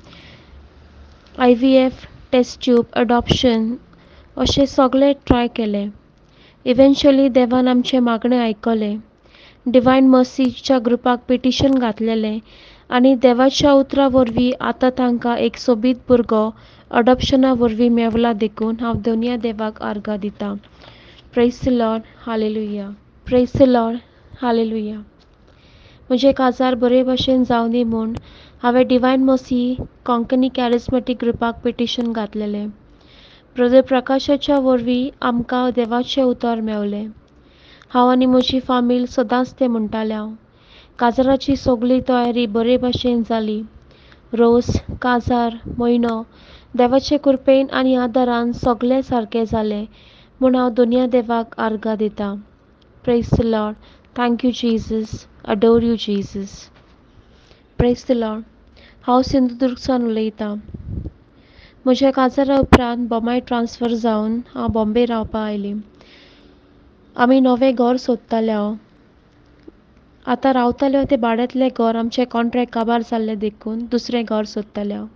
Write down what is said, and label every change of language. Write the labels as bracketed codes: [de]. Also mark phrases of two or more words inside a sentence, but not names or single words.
[kok] IVF, [en] test tube, [kok] अडॉप्शन अशें सगळें ट्राय केलें. इव्हेंच्युअली देवान आमचें मागणें आयकलें. डिवायन मर्सीच्या ग्रुपाक पिटिशन घातलेलें आनी देवाच्या उतरा वरवीं आतां तांकां एक सोबीत भुरगो अडॉप्शना वरवीं मेवला देखून हांव दोनया देवाक आर्गां दितां. [en] praise the Lord, hallelujah. praise the Lord, हालेलुया. [kok] म्हजे काजार बरे भशेन जावनी म्हूण हांवें डिवायन मर्सी कोंकणी कॅरिझमॅटीक ग्रुपाक पिटिशन घातलेलें. ब्रदर प्रकाशाच्या वरवीं आमकां देवाचें उतर मेवलें. हांव आनी म्हजी फामील सदांच तें म्हणटालें हांव. काजाराची सगळी तयारी बरे भशेन जाली. रोस, काजार, म्हयनो देवाचे कृपेन आनी आदारान सगळें सारकें जालें म्हूण हांव दोनया देवाक आर्गां दितां. [en] Praise the Lord. Thank you Jesus. Adore you Jesus. Praise the Lord. [kok] हांव सिंधुदुर्गसान उलयतां. म्हज्या काजारा उपरांत बोमाय ट्रान्सफर जावन हांव बॉम्बे रावपा आयलीं. आमी नवें घर सोदताले हांव. आतां रावताल्यो तें भाड्यांतलें घर आमचें कॉन्ट्रॅक्ट काबार जाल्लें देखून दुसरें घर सोदतालें हांव.